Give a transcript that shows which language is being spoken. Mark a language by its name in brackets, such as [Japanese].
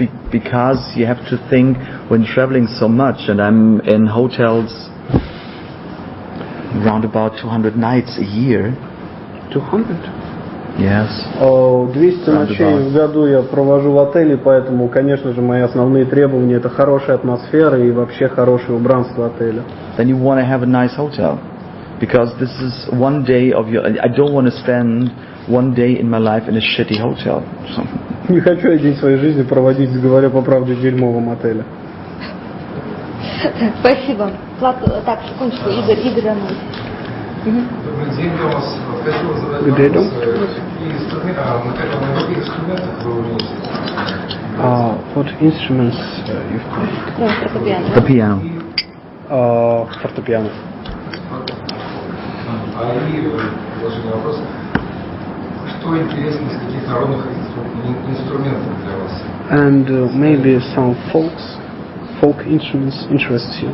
[English] Because you have to think when traveling so much, and I'm in hotels around about 200 nights a year. 200? Yes. [Russian] 200 ночей в году я провожу в отеле, поэтому, конечно же, мои основные требования — это хорошая атмосфера и вообще хорошее убранство отеля. [English] Then you want to have a nice hotel, because this is one day of your. I don't want to spend one day in my life in a shitty hotel. [Russian] Не хочу я день своей жизни проводить, говоря по правде, в дерьмовом отеле. Спасибо. Так, секундочку, Игорь Романович. Добрый день, Томас. Хотел задать [English] Good day, [Russian] вопрос. На каких инструментах вы умеете? [English] What instruments you've played? [Russian] Кроме фортепиано. [English] The piano. [Russian] Фортепиано. Продолжение вопроса. Что интересно из каких народных инструментов для вас? [English] And maybe some folk instruments interests you